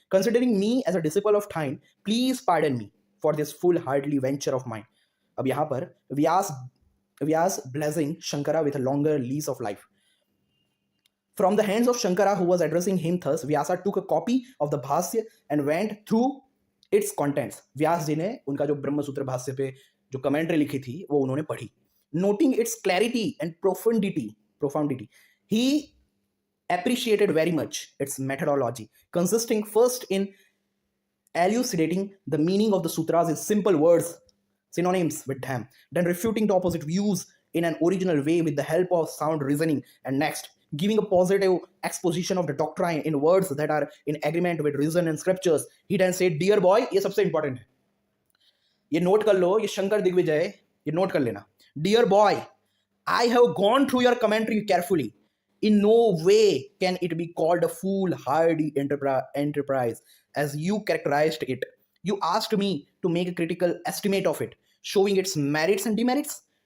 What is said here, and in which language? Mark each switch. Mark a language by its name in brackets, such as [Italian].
[English] Considering me as a disciple of thine, please pardon me for this foolhardy venture of mine. [Hindi] अब यहाँ पर [English] Vyasa blessing Shankara with a longer lease of life. From the hands of Shankara, who was addressing him thus, Vyasa took a copy of the Bhasya and went through its contents. [Hindi] व्यास जी ने उनका जो ब्रह्म सूत्र भाष्य पे जो कमेंट्री लिखी थी वो उन्होंने पढ़ी. [English] Noting its clarity and profundity, he appreciated very much its methodology, consisting first in elucidating the meaning of the sutras in simple words, synonyms with them, then refuting the opposite views in an original way with the help of sound reasoning, and next giving a positive exposition of the doctrine in words that are in agreement with reason and scriptures. He then said, dear boy, [Hindi] ये सबसे important है, ये note कर लो, ये शंकर दिग्विजय, ये note कर लेना. [English] Dear boy, I have gone through your commentary carefully. In no way can it be called a foolhardy enterprise as you characterized it. You asked me to make a critical estimate of it, showing its merits and demerits.